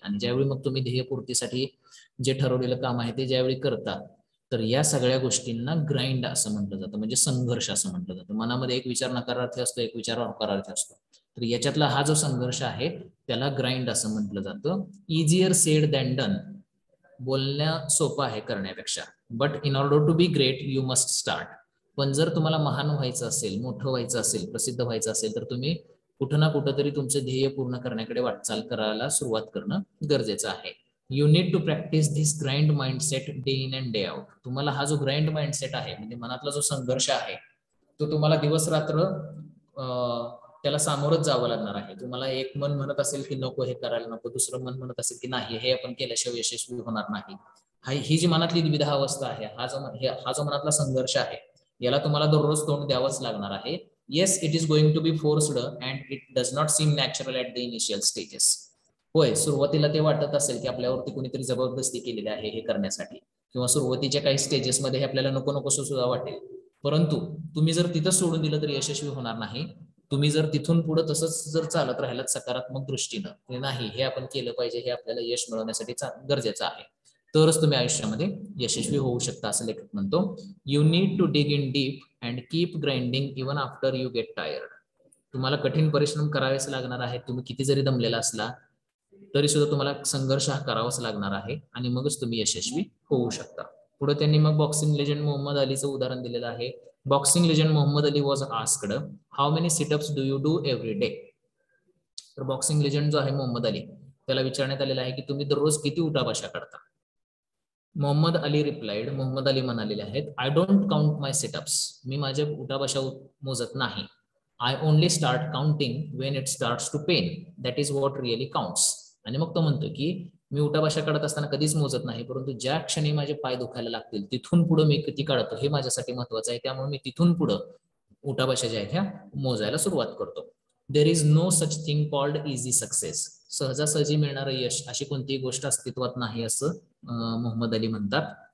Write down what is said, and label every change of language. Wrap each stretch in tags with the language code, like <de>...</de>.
<mr>आणि ज्यावेळी मग तुम्ही ध्येयपूर्तीसाठी जे ठरवलेलं काम आहे ते ज्यावेळी करता, तर या सगळ्या गोष्टींना ग्राइंड असं म्हटलं जातं, म्हणजे संघर्ष असं म्हटलं जातं. मनामध्ये एक विचार नकारार्थी असतो, एक विचार होकारार्थी असतो. तर याच्यातला हा जो संघर्ष आहे त्याला ग्राइंड असं म्हटलं जातं.</mr> <en>easier said than done,</en> <mr>बोलणं सोपं आहे करण्यापेक्षा.</mr> <en>But in order to be great you must start.</en> <mr>पण जर तुम्हाला महान व्हायचं असेल, मोठं व्हायचं असेल, प्रसिद्ध व्हायचं असेल, तर तुम्ही कुठं ना कुठं तरी तुमचं ध्येय पूर्ण करण्याकडे वाटचाल करायला सुरुवात करणं गरजेचं आहे.</mr> <en>You need to practise this grind mindset day in and day out.</en> <mr>तुम्हाला हा जो ग्राइंड माइंडसेट आहे, म्हणजे मनातला जो संघर्ष आहे, तो तुम्हाला दिवस रात्र त्याला सामोरच जावं लागणार आहे. तुम्हाला एक मन म्हणत असेल की नको हे करायला नको, दुसरं मन म्हणत असेल की नाही हे आपण केल्याशिवाय यशस्वी होणार नाही. ही जी मनातली द्विधा अवस्था आहे, हा जो मनातला संघर्ष आहे, याला तुम्हाला दररोज तोंड द्यावंच लागणार आहे.</mr> <en>Yes, it is going to be forced and it does not seem natural at the initial stages.</en> <mr>होय, सुरुवातीला ते वाटत असेल की आपल्यावरती कोणीतरी जबरदस्ती केलेली आहे हे करण्यासाठी, किंवा सुरुवातीच्या काही स्टेजेसमध्ये हे आपल्याला नको नकोसं सुद्धा वाटेल. परंतु तुम्ही जर तिथं सोडून दिलं तर यशस्वी होणार नाही. तुम्ही जर तिथून पुढे तसंच जर चालत राहिलात सकारात्मक दृष्टीनं, नाही हे आपण केलं पाहिजे, हे आपल्याला यश मिळवण्यासाठी गरजेचं आहे, तरच तुम्ही आयुष्यामध्ये यशस्वी होऊ शकता, असं लेखक म्हणतो.</mr> <en>You need to dig in deep and keep grinding even after you get tired.</en> <mr>तुम्हाला कठीण परिश्रम करावेच लागणार आहे. तुम्ही किती जरी दमलेला असला तरी सुद्धा तुम्हाला संघर्ष हा करावाच लागणार आहे आणि मगच तुम्ही यशस्वी होऊ शकता. पुढे त्यांनी मग बॉक्सिंग लेजंड मोहम्मद अलीचं उदाहरण दिलेलं आहे.</mr> <en>Boxing legend Muhammad Ali was asked how many situps do you do every day.</en> <mr>तर बॉक्सिंग लेजंड जो आहे मोहम्मद अली त्याला विचारण्यात आलेला आहे की तुम्ही दररोज किती उठाबशा करता. मोहम्मद अली रिप्लाइड, मोहम्मद अली म्हणालेले आहेत,</mr> <en>I don't count my situps,</en> <mr>मी माझे उठाबशा मोजत नाही.</mr> <en>I only start counting when it starts to pain, that is what really counts.</en> <mr>आणि मग तो म्हणतो की मी उठाबशा काढत असताना कधीच मोजत नाही, परंतु ज्या क्षणी माझे पाय दुखायला लागतील तिथून पुढे मी किती काढतो हे माझ्यासाठी महत्वाचं आहे, त्यामुळे मी तिथून पुढे उठाबशा ज्या आहेत ह्या मोजायला सुरुवात करतो.</mr> <en>there is no such thing called easy success,</en> <mr>सहजासहजी मिळणारं यश अशी कोणतीही गोष्ट अस्तित्वात नाही असं मोहम्मद अली म्हणतात.</mr>